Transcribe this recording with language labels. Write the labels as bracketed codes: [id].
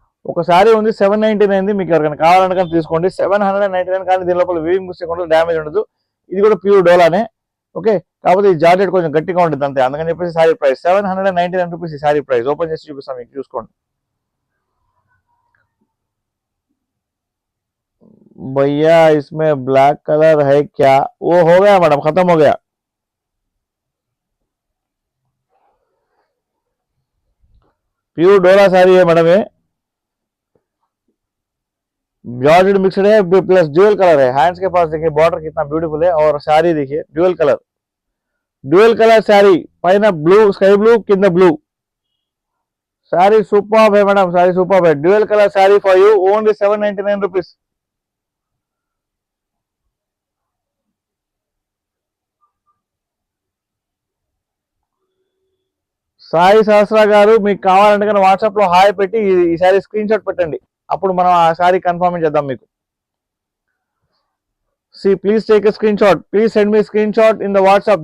[te] ఒక శారీ ఉంది 799, మీకు ఎవరికైనా కావాలంటే కానీ తీసుకోండి. 799 కానీ దీని లోపల వీవింగ్ మిస్టేక్ ఉండదు, డ్యామేజ్ ఉండదు. ఇది కూడా ప్యూర్ డోలానే. ఓకే, కాకపోతే ఈ జార్జెట్ కొంచెం గట్టిగా ఉంటుంది అంతే. అందుకని చెప్పేసి శారీ ప్రైస్ 799 రూపీస్. ఈ శారీ ప్రైస్ ఓపెన్ చేసి చూపిస్తాను మీకు, చూసుకోండి. [hi] भैया इसमें ब्लैक कलर है क्या? वो हो गया मैडम, खत्म हो गया. प्योर डोला साड़ी है मैडम ये. जॉर्जेट मिक्सड है प्लस ड्यूअल कलर है. हैंड्स के पास देखिए बॉर्डर कितना ब्यूटीफुल है. और साड़ी देखिए ड्यूअल कलर साड़ी. पैना blue, sky blue, किंद blue. Sari superb है मैडम, साड़ी सुपर्ब है. [en] Dual colour sari for you, only 799 rupees. [te] Sai Sahasra గారు, మీకు కావాలంటే కానీ వాట్సాప్ లో హాయ్ పెట్టి ఈ సారీ స్క్రీన్ షాట్ పెట్టండి. అప్పుడు మనం ఆ సారీ కన్ఫర్మ్ చేద్దాం మీకు. [en] See, please take a screenshot. Please send me a screenshot in the WhatsApp.